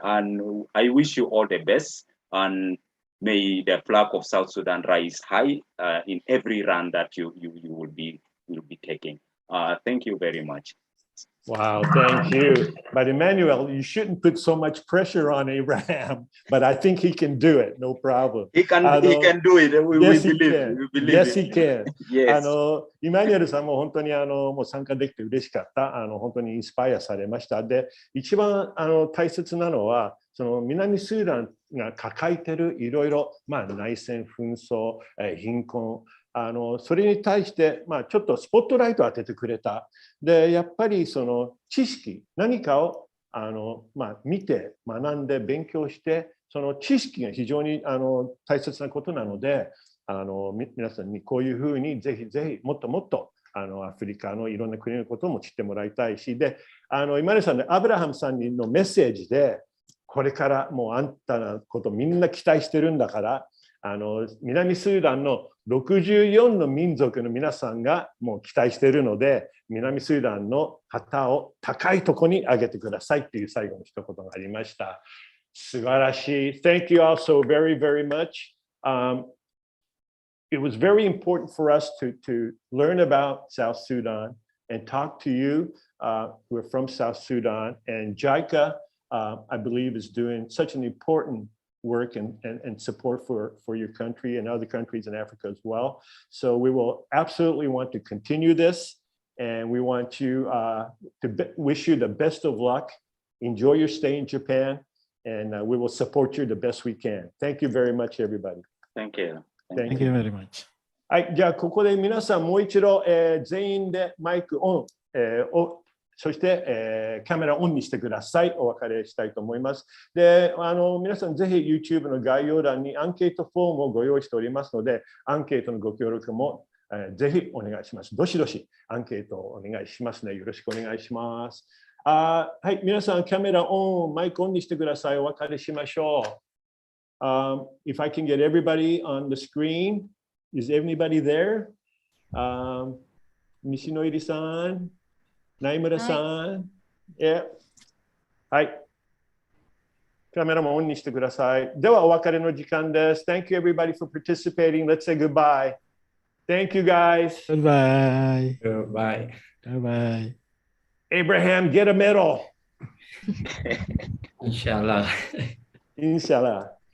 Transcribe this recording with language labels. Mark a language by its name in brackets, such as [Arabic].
[English] And I wish you all the best, and may the flag of South Sudan rise high in every run that you will be taking. Thank you very much. Wow, thank you. But Emmanuel, you shouldn't put so much pressure on Abraham, but I think he can do it, no problem. He can do it. Yes, he can. Yes, he can. Yes. [Japanese] イマニュエルさんも本当にもう参加できて嬉しかった。本当にインスパイアされました。で、一番大切なのは、その南スーダンが抱えているいろいろ、内戦、紛争、貧困、それに対して、ちょっとスポットライトを当ててくれた。で、やっぱりその知識、何かを見て、学んで、勉強して、その知識が非常に大切なことなので、皆さんにこういうふうにぜひぜひもっともっとアフリカのいろんな国のことも知ってもらいたいし、で、今根さんね、アブラハムさんのメッセージで、これからもうあんたのことみんな期待してるんだから、南スーダンの64の民族の皆さんがもう期待しているので、南スーダンの旗を高いところに上げてくださいっていう最後の一言がありました。素晴らしい。 [English] Thank you all so very, very much. It was very important for us to learn about South Sudan and talk to you who are from South Sudan. And JICA, I believe, is doing such an important work and support for your country and other countries in Africa as well. So we will absolutely want to continue this, and we want you to wish you the best of luck. Enjoy your stay in Japan, and we will support you the best we can. Thank you very much, everybody. Thank you. Thank you very much. [Japanese] はい、じゃあここで皆さんもう一度、全員でマイクオン、そして、カメラオンにしてください。お別れしたいと思います。で、皆さんぜひ YouTube の概要欄にアンケートフォームをご用意しておりますので、アンケートのご協力も、ぜひお願いします。どしどしアンケートをお願いしますね。よろしくお願いします。はい、皆さんカメラオン、マイクオンにしてください。お別れしましょう。 [English] If I can get everybody on the screen, is anybody there? [Japanese] 西野入さん。内村さん、はい。カメラもオンにしてください。ではお別れの時間です。 [English] Thank you everybody for participating. Let's say goodbye. Thank you guys. Goodbye. Bye. Bye. Abraham, get a medal. [Arabic] Inshallah. Inshallah.